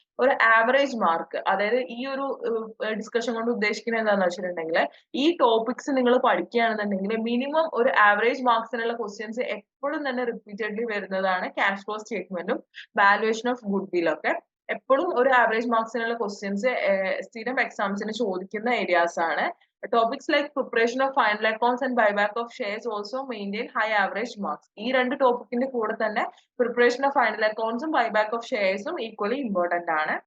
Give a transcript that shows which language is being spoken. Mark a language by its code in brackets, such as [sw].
[ml] ഒരു average mark, അതായത് ഈ ഒരു ഡിസ്കഷൻ കൊണ്ട് ഉദ്ദേശിക്കുന്നത് എന്താണെന്ന് വെച്ചിട്ടുണ്ടെങ്കിൽ ഈ ടോപ്പിക്സ് നിങ്ങൾ പഠിക്കുകയാണെന്നുണ്ടെങ്കിൽ മിനിമം ഒരു ആവറേജ് മാർക്സിനുള്ള ക്വസ്റ്റ്യൻസ് എപ്പോഴും തന്നെ റിപ്പീറ്റഡ്ലി വരുന്നതാണ് cash flow സ്റ്റേറ്റ്മെന്റും valuation of goodwill ഒക്കെ. എപ്പോഴും ഒരു ആവറേജ് മാർക്സിനുള്ള ക്വസ്റ്റ്യൻസ് സ്ഥിരം എക്സാംസിന് ചോദിക്കുന്ന ഏരിയാസ് ആണ്. [en] Topics like preparation of final accounts and buyback of shares also maintain high average marks. [ml] ഈ രണ്ട് ടോപ്പിക്കിന്റെ കൂടെ തന്നെ preparation of final അക്കൗണ്ട്സും buyback of ഷെയർസും equally important ആണ്.